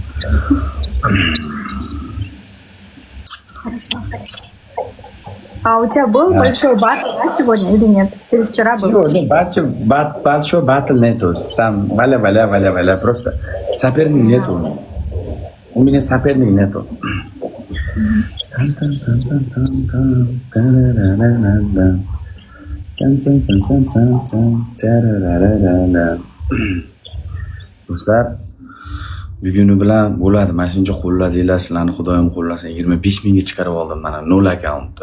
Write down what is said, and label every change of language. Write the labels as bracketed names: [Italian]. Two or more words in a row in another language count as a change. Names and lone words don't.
[Russian] Хорошо. А у тебя был большой батл, да, сегодня или нет? Или вчера был? Сегодня большой батл нету. Там валя. Просто соперник нету. У меня соперник нету. [Uzbek] Do'stlar, buguni bilan bo'ladi. Mana shuncha qo'lladinglar, sizlarni Xudoyim qo'llasin. 25 mingga chiqarib oldim mana 0 akkauntda.